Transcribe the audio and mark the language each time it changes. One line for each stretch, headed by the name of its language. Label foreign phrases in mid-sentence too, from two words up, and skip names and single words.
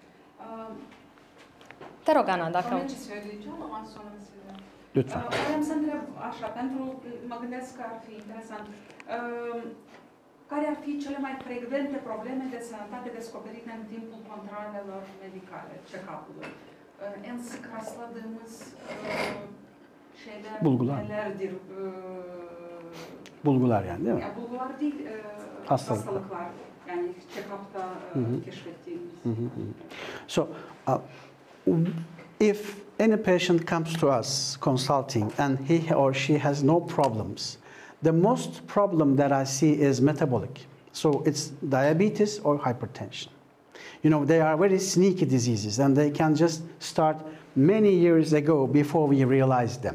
Romanian: Te rog, Ana, dacă... Vreau să întreb așa, mă gândesc că ar fi interesant. Care ar fi cele mai frecvente probleme de sănătate descoperite în timpul controalelor medicale, check-up-ului?
Turkish: En sık rastladığımız şeyler, nelerdir? Bulgular yani, değil mi? Ya, bulgular değil, hastalıklar. Yani check-up'ta keşfettiğimiz.
English: So, if any patient comes to us consulting and he or she has no problems, the most problem that I see is metabolic. So it's diabetes or hypertension. You know, they are very sneaky diseases and they can just start many years ago before we realize them.